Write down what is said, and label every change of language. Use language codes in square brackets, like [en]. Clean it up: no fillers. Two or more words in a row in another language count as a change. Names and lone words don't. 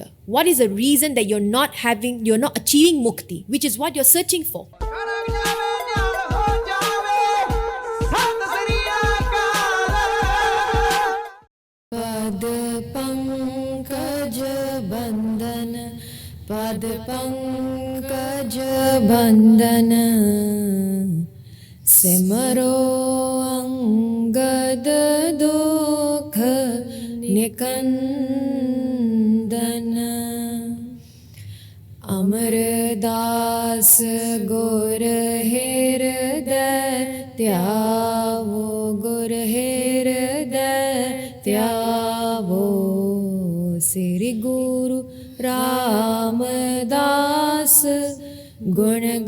[en] What is the reason that you're not achieving mukti, which is what you're searching for. [pa] ਪਦ ਪੰਕਜ ਬੰਧਨ, ਪਦ ਪੰਕਜ ਬੰਧਨ, ਸਿਮਰੋ ਅੰਗਦ ਦੁਖ ਨਿਕੰਦਨ ਅਮਰਦਾਸ ਗੁਰ ਹ੍ਰਿਦਯ ਤ੍ਯਾਵੋ ਗੁਰ ਹ੍ਰਿਦਯ ਤ੍ਯਾਵੋ ਸ੍ਰੀ ਗੁਰੂ ਰਾਮਦਾਸ ਗੁਣ